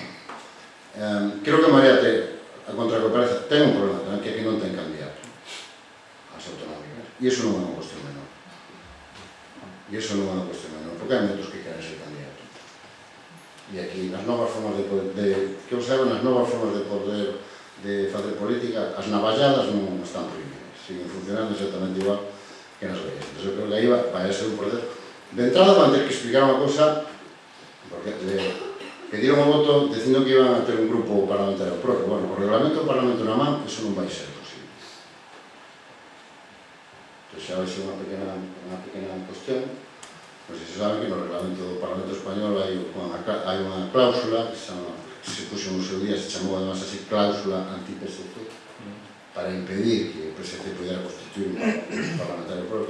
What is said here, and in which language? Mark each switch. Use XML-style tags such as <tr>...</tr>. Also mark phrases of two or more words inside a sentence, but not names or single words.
<gl>Creo que Marea a contra que parece, ten un problema tamén, que aquí non ten candidato ás autonómicas, e iso non é unha cuestión menor. Porque hai moitos que queren ser candidato. E aquí, nas novas formas de poder, que observan as novas formas de poder de facer política, as navalladas non están prohibidas, siguen funcionando exactamente igual que nos veía.</gl> <es>Entonces yo creo que ahí va a ser un proceso. De entrada van a tener que explicar una cosa, porque pidieron un voto diciendo que iban a tener un grupo parlamentario propio.</es> <gl>Bueno, por reglamento do Parlamento na man, eso non vai ser posible. Entón xa vai ser unha pequena cuestión. Non sei se saben que no reglamento do Parlamento Español hai unha cláusula que se puxo no seu día, se chamou además así cláusula anti-PSC, para impedir que o PSC pudera constituir un parlamentario propio.</gl>